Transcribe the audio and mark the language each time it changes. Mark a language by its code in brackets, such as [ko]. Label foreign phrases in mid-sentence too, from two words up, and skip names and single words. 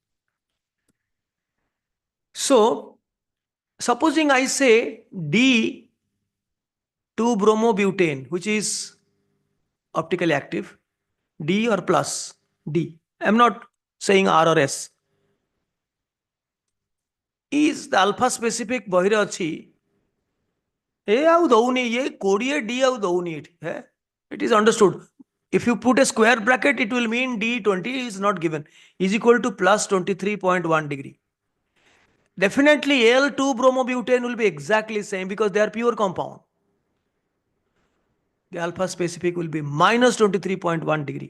[en] So, supposing I say D 2-bromobutane, which is optically active, D or plus D. I'm not saying R or S. Is the alpha specific [or] ବହିରେ ଅଛି ଏ ଆଉ ଦଉନି ଇଏ 20 D ଆଉ ଦଉନି ଏଠି [en] it is understood. If you put a square bracket, it will mean D20 is not given, is equal to plus 23.1 degree. Definitely L2-bromobutane will be exactly same because they are pure compound. The alpha specific will be minus 23.1 degree.